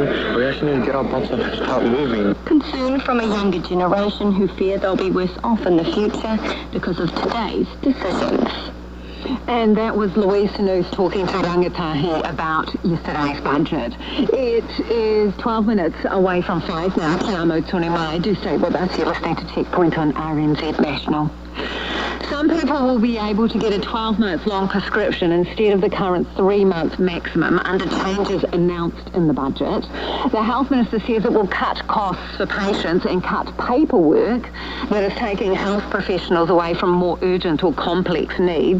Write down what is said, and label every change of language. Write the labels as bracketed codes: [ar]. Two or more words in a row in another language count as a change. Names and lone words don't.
[en] We actually need to get our butts up and start moving. Concern from a younger generation who fear they'll be worse off in the future because of today's decisions. And that was Louise Sanus talking to Rangitaiki about yesterday's budget. It is 12 minutes away from 5 now. [mi] Te amo tonu mai. [en] Do stay with us. You're listening to Checkpoint on RNZ National. Some people will be able to get a 12-month long prescription instead of the current 3-month maximum under changes announced in the budget. The Health Minister says it will cut costs for patients and cut paperwork that is taking health professionals away from more urgent or complex needs.